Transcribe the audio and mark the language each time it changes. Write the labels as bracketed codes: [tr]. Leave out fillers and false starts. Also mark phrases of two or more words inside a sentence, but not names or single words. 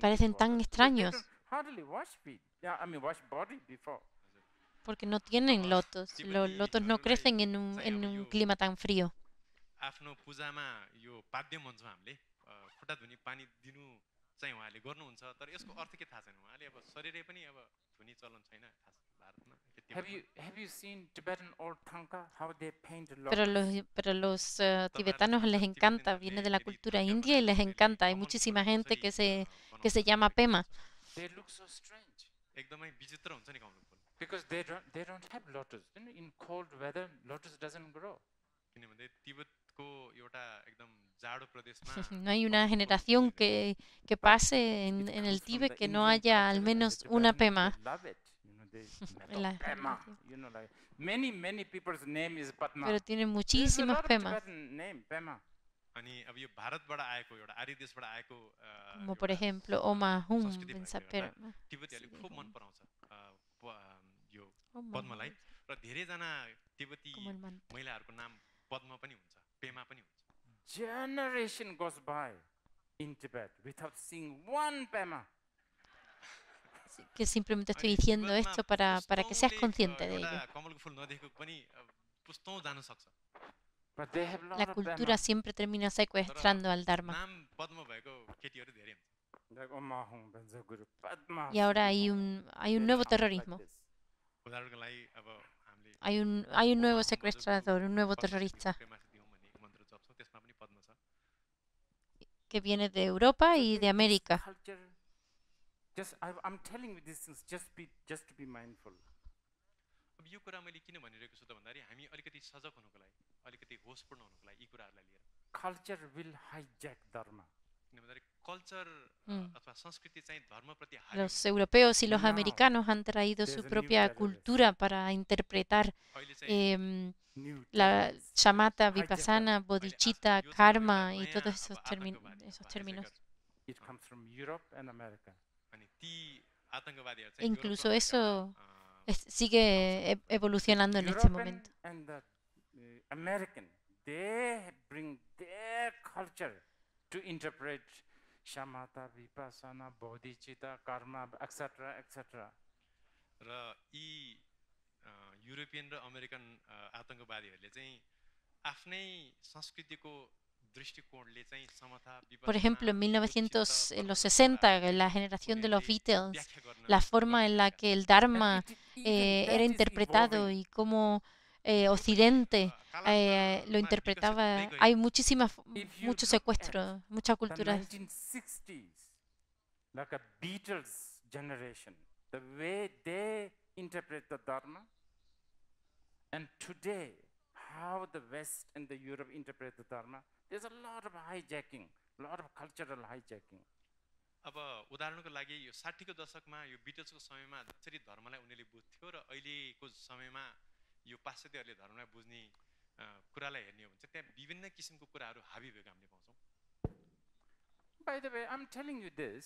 [es] Parecen [en] feet [es] tan [en] water. [es] extraños. [en] They don't hardly wash feet. Yeah, I mean wash body before. [es] Porque no tienen lotos. Los lotos no crecen en un clima tan frío. [ne] आफ्नो पूजामा यो पाद्य भन्छौँ हामीले, खुट्टा धुने पानी दिनु चाहिँ उहाँले गर्नुहुन्छ, तर यसको अर्थ के थाहा छैन। उहाँले अब शरीरै पनि अब धुने चलन छैन खास भारतमा। [en] Have you seen Tibetan old thangka, how they paint [es] Pero los tibetanos les encanta, viene de la cultura india y les encanta. Hay muchísima gente que se llama Pema. [en] They look so strange [ne] एकदमै विचित्र हुन्छ नि कमल फुल, [en] because they don't have lotus. In cold weather, lotus doesn't grow. [ne] किनभने तिब्बतको एउटा एकदम जाडो प्रदेशमा [es] No hay una generación que pase en el Tíbet que no haya al menos una Pema. [en] They love it. They [es] En la Pema. [en] Like many people's name is Padma. [es] Pero tienen [en] There's a [es] muchísimos [en] lot of [es] Pemas. [en] Tibetan name Pema. [ne] अनि अब यो भारतबाट आएको एउटा आर्य देशबाट आएको [es] Como por [ne] एउटा [es] ejemplo Oma Hum. [ne] संस्कृति भएको एउटा Pema. तिब्बतीहरूले [es] Sí, [ne] खुब [es] Hum. [ne] मन पराउँछ यो [es] Oma [ne] पद्मलाई, [es] Hum, [ne] र धेरैजना तिब्बती [es] como el mantra. [ne] महिलाहरूको नाम पद्म पनि हुन्छ, पेमा पनि हुन्छ। [en] Generation goes by in Tibet without seeing one Pema. [es] Que simplemente estoy [ne] अनि [es] diciendo [ne] तिब्बतमा [es] esto para que seas [ne] पुस्तौँले [es] consciente de [ne] एउटा [es] ello. [ne] कमलको फुल नदेखेको पनि पुस्तौँ जान सक्छ। [en] But they have lot [es] La [en] of [es] cultura [en] Pema. [es] siempre termina secuestrando al Dharma. [ne] नाम पद्म भएको केटीहरू धेरै हुन्छ। [en] Like Oma Hum, Benzaguru, Padma. [es] Y ahora hay un nuevo terrorismo. [ne] उदाहरणको लागि अब हामीले [es] Hay un nuevo secuestrador, un nuevo terrorista [ne] पेमासी दिउँ भन्ने मन्त्र जप्छौँ, त्यसमा पनि पद्म छ। [es] que viene de Europa y de América. [en] I'm telling you these things just to be mindful. [ne] अब यो कुरा मैले किन भनिरहेको छु त भन्दाखेरि हामी अलिकति सजग हुनुको लागि, अलिकति होसपूर्ण हुनुको लागि यी कुराहरूलाई लिएर, [en] Culture will hijack dharma. [ne] किन भन्दाखेरि कल्चर अथवा संस्कृति चाहिँ धर्मप्रति हावी [es] Los europeos y los [en] Now, [es] americanos han traído [en] there's [es] su [en] a new [es] propia [en] terrorist. [es] cultura para interpretar [ne] अहिले चाहिँ [en] New [es] la [en] terrorists. [es] shamatha, [en] hijack [es] vipassana, [ne] अहिले [es] bodhicitta, [ne] यो चाहिँ [es] karma [ne] एउटा [es] y [ne] नयाँ [es] todos [ne] अब [es] esos [ne] आतंकवादी [es] términos. [en] It comes from Europe and America. [ne] अनि ती आतंकवादीहरू [es] E [ne] चाहिँ [es] incluso [ne] युरोप र [es] eso [ne] अमेरिकाबाट, [es] sigue evolucionando en este [en] European [es] momento. [en] and the American, they bring their culture to interpret shamatha, vipassana, bodhicitta, karma, etc., etc. [ne] र यी युरोपियन र अमेरिकन आतंकवादीहरूले चाहिँ आफ्नै संस्कृतिको दृष्टिकोणले चाहिँ समता [es] Por ejemplo, en [ne] विपස්සना [es] 1960, en la generación de los Beatles, la forma en la que el Dharma era interpretado y cómo Occidente lo interpretaba, hay muchos secuestros, muchas [en] The [es] culturas. [en] 1960s, like a Beatles generation, the way they interpret the Dharma, and today, how the West and the Europe interpret the Dharma, there's a lot of hijacking, a lot of cultural hijacking. [ne] अब उदाहरणको लागि यो 60 को दशकमा यो बिटल्सको समयमा जसरी धर्मलाई उनीहरूले बुझ्थ्यो र अहिलेको समयमा यो पाश्चात्यहरूले धर्मलाई बुझ्ने कुरालाई हेर्ने हो भने चाहिँ त्यहाँ विभिन्न किसिमको कुराहरू हाबी भएको हामीले पाउँछौँ. [en] By the way, I'm telling you this,